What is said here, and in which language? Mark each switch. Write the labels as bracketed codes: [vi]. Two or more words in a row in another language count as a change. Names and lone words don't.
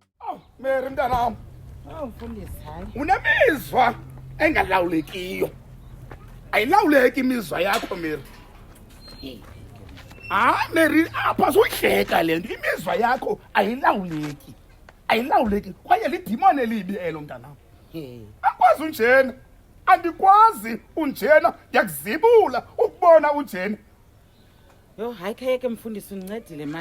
[xh] Mary mntanam, Mfundisi, hayi. unemizwa engalawulekiyo. Ayilawuleki imizwa yakho Mary. Mary, apha sohleka le nto. Imizwa yakho ayilawuleki. Ayilawuleki kwaye lidimoni elibi elo mntanam. Akwazi unjena. Andikwazi unjena, ndiyakuzibula ukubona unjena. Yo, hayi khayeke mfundisi uncedile mani.